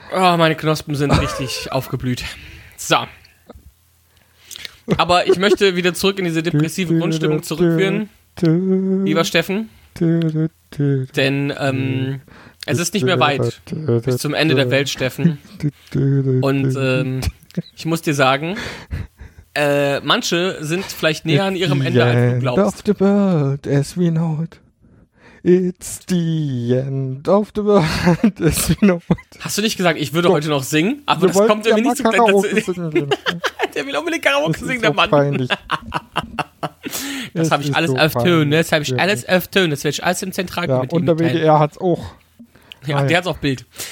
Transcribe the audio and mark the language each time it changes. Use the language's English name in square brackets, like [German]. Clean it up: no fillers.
[German] Oh, meine Knospen sind richtig aufgeblüht. So. Aber ich möchte wieder zurück in diese depressive Grundstimmung zurückführen. Lieber Steffen. Denn, es ist nicht mehr weit bis zum Ende der Welt, Steffen. Und ich muss dir sagen, manche sind vielleicht näher an ihrem Ende, als du glaubst. [English] End of the world as we know it. It's the end of the world as we know it. [German] Hast du nicht gesagt, ich würde heute noch singen? Aber wir das kommt irgendwie nicht zu Karaoke singen. Der will unbedingt Karaoke singen, der Mann. Peinlich. Das habe ich alles öftönen. Das habe ich alles öftönen. Das werde ich alles im Zentralkomitee Und der WDR hat es auch. Ja, der hat auch Bild.